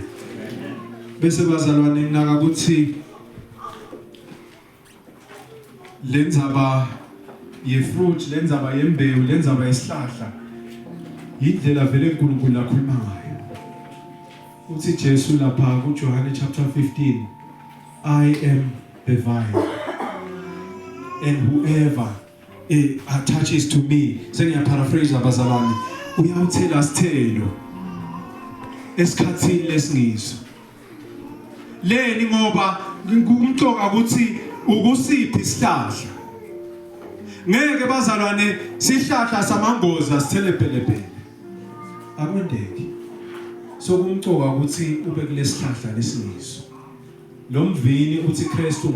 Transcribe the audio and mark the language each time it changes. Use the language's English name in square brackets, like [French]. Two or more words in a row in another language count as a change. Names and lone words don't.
[Swati] Bese bazalwane nginaka ukuthi lenzaba yefruit lenzaba yembewu lenzaba yesihlahla indlela vele uNkulunkulu akhuluma ngayo uthi Jesu lapha kuJohane chapter 15 [English] I am the vine and whoever attaches to me [Swati] sengiyaparaphrase abazalwane uyawuthela sithelo esikhathini lesingizo leni ngoba ngumcoka ukuthi ukusiphi isihlahla ngeke bazalwane sihlahla samangoza sithelepelepele akwendeki sokumcoka ukuthi ube kulesihlahla lesiniso lo mvini uthi Kristu